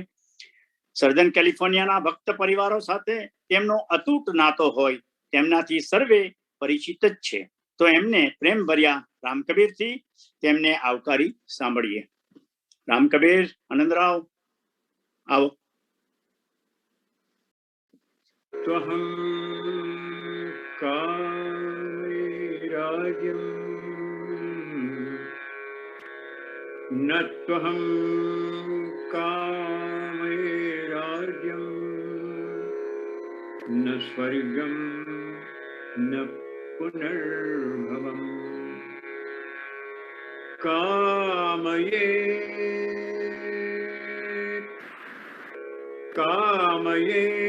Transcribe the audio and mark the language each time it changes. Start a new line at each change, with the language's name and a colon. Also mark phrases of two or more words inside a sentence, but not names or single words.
Gujarati: સર્જન કેલિફોર્નિયાના ભક્ત પરિવારો સાથે તેમનો અતૂટ નાતો હોય તેમનાથી સર્વે પરિચિત જ છે. તો એમને પ્રેમ ભર્યા રામકબીરથી તેમને આવકારી સાંભળીએ. રામકબીર, આનંદરાવ, આવો.
Sanskrit: त्वहं कामैराज्यं न त्वहं कामैराज्यं न स्वर्गं न पुनर्भवम् कामये कामये